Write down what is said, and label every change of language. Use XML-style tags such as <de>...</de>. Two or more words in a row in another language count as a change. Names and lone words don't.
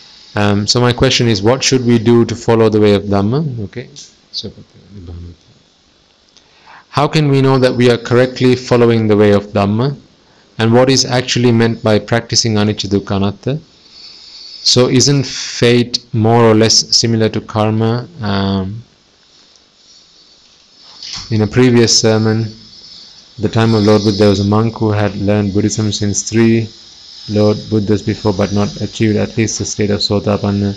<en>So my question is, what should we do to follow the way of Dhamma? Okay. So, how can we know that we are correctly following the way of Dhamma? And what is actually meant by practicing</en> <pi>anicca dukkha anatta?</pi> <en>So isn't fate more or less similar to karma? In a previous sermon, the time of Lord Buddha, there was a monk who had learned Buddhism since 3 Lord Buddhas before, but not achieved at least the state of Sotapanna.</en>